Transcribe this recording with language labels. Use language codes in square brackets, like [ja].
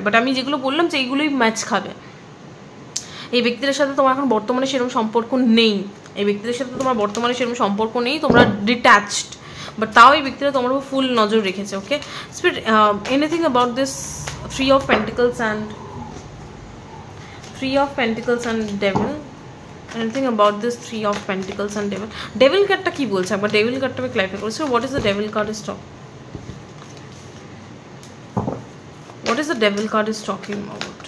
[bn] But আমি যেগুলো বললাম যে এইগুলোই ম্যাচ খাবে। এই ব্যক্তিদের সাথে তোমার এখন বর্তমানে সেরকম সম্পর্ক নেই, এই ব্যক্তিদের সাথে তোমার বর্তমানে সেরকম সম্পর্ক নেই, তোমরা ডিট্যাচড, বাট তাও এই ব্যক্তিরা তোমার উপর ফুল নজর রেখেছে, ওকে? [en] Spirit, anything about this 3 of Pentacles and 3 of Pentacles and Devil, anything about this 3 of Pentacles and Devil? [bn] Devil কার্ডটা কি বলছে একবার ডেভিল কার্ডটা আমি ক্লারিফাই করছি। [en] What is the devil card is talk? What is the devil card is talking about?